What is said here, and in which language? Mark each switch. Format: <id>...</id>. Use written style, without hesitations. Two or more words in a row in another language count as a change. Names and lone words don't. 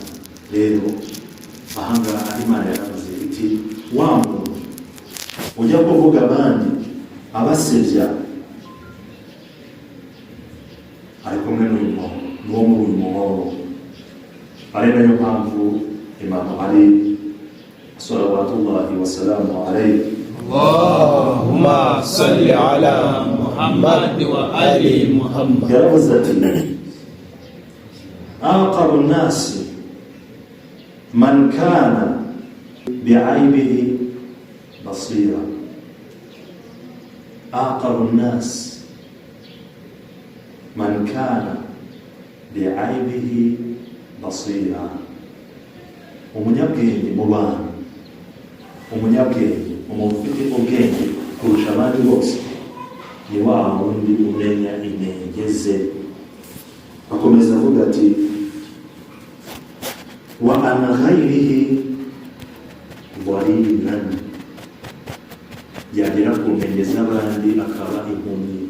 <rw>Rero ahangaha Imana yaravuze iti wa muntu ujya kuvuga abandi abasebya ari kumwe n'uyu mwobo, n'uwo muri uyu mwobo. Ari nayo mpamvu Imam Ali</rw> <ar>صلوات الله وسلامه عليه اللهم صل على محمد وآل محمد</ar> <rw>yaravuze ati</rw> <ar>أعقل الناس من كان بعيبه بصيرا. أعقل الناس من كان بعيبه بصيرا.</ar> <rw>Umunyabwenge mu bantu, umunyabwenge, umuntu ufite ubwenge kurusha abandi bose, ni wa wundi umenya inenge ze. Akomeza avuga ati</rw> <ar>وعن غيره ذليلا,</ar> <rw>yagera ku ntege z'abandi akaba impumyi.</rw>